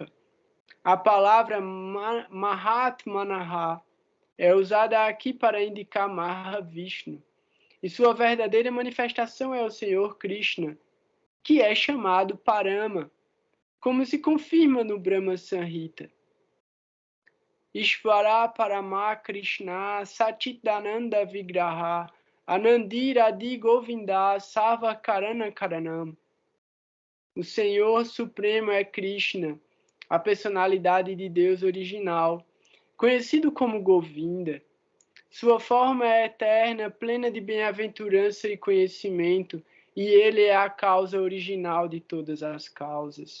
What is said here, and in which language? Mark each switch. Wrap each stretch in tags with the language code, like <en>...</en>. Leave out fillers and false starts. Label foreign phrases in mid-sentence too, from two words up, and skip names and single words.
<pt>A palavra Mahatmanaha é usada aqui para indicar Mahavishnu, e sua verdadeira manifestação é o Senhor Krishna, que é chamado Parama, como se confirma no Brahma Samhita.</pt> <sa>ईश्वर परम कृष्ण सच्चिदानन्द विग्रह अनन्दिर आदि गोविन्द सर्व कारण कारणम्.</sa> <pt>O Senhor Supremo é Krishna, a personalidade de Deus original, conhecido como Govinda. Sua forma é eterna, plena de bem-aventurança e conhecimento, e ele é a causa original de todas as causas.</pt>